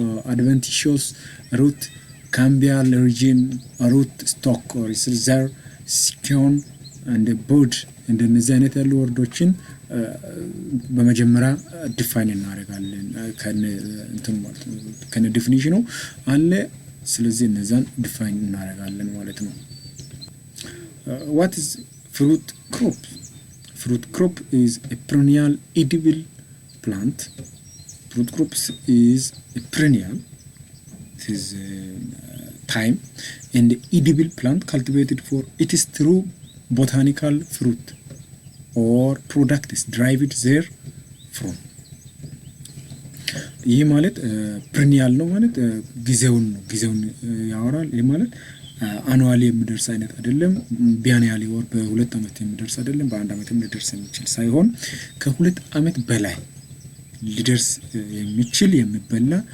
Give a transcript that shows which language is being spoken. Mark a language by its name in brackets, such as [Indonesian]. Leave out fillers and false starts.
[English] adventitious root, cambial region, root stock or reserve, scion and bud [Amharic] እንደነዚህ አይነት ያሉ ወርዶችን በመጀመሪያ ዲፋይን እናደርጋለን ከነ እንትን ማለት ነው፣ ከነ ዲፊኒሽኑ አለ። ስለዚህ እነዛን ዲፋይን እናደርጋለን ማለት ነው። [English] What is fruit crop? Fruit crop is a perennial edible plant. Fruit crops is a perennial, it is time, and edible plant cultivated for its true botanical fruit or product is derived there from. [Amharic] ይህ ማለት perennial ነው ማለት ጊዜውን ያወራል። ይህ ማለት አኑዋሊ የሚደርስ አይነት አይደለም። ቢያንያሊ ወር በሁለት አመት የሚደርስ አይደለም። በአንድ አመት የሚደርስ የሚችል ሳይሆን ከሁለት አመት በላይ ሊደርስ የሚችል የሚበላ